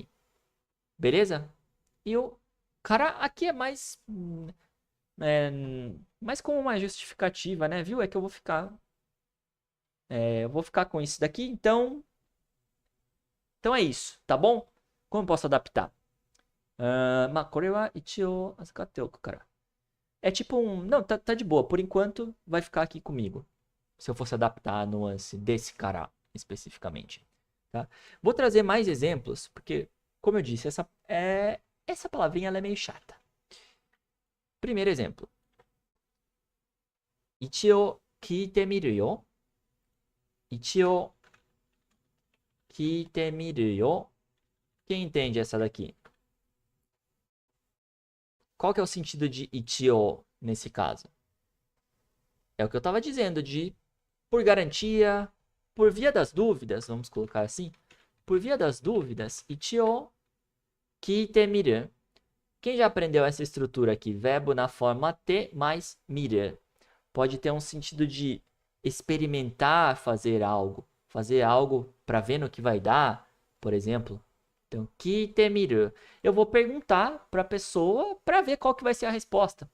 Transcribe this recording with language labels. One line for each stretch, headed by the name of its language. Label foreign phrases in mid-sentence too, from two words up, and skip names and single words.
Portuguese: Beleza? E o cara aqui é mais... mais como uma justificativa, né? Viu? É que eu vou ficar... eu vou ficar com isso daqui, então... Então é isso, tá bom? Como eu posso adaptar?
Japanese: これは一応預かっておくから.
Portuguese: É tipo um... Não, tá de boa. Por enquanto, vai ficar aqui comigo. Se eu fosse adaptar a nuance desse cara especificamente. Tá? Vou trazer mais exemplos, porque, como eu disse, essa palavrinha ela é meio chata. Primeiro exemplo.
Japanese: 一応聞いてみるよ. 一応聞いてみるよ.
Portuguese: Quem entende essa daqui? Qual que é o sentido de ichio nesse caso? É o que eu estava dizendo, de por garantia, por via das dúvidas, vamos colocar assim. Por via das dúvidas,
Japanese: 一応聞いてみる.
Portuguese: Quem já aprendeu essa estrutura aqui? Verbo na forma te mais miru. Pode ter um sentido de experimentar fazer algo para ver no que vai dar, por exemplo. Então,
Japanese: 聞いてみる.
Portuguese: Eu vou perguntar para a pessoa para ver qual que vai ser a resposta.